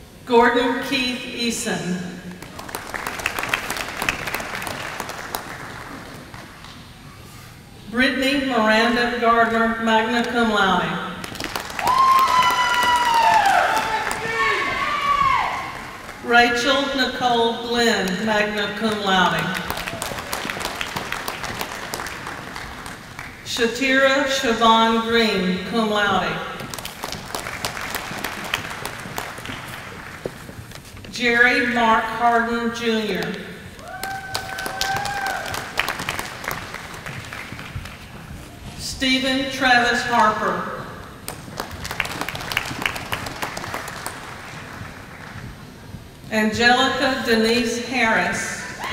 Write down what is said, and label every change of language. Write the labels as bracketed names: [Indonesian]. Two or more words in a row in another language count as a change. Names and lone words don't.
[English] Gordon Keith Eason. Brittany Miranda Gardner, [Latin] magna cum laude. [English] Rachel Nicole Glenn, [Latin] magna cum laude. [English] Shatira Siobhan Green, [Latin] cum laude. [English] Jerry Mark Harden, Jr. Stephen Travis Harper. Angelica Denise Harris.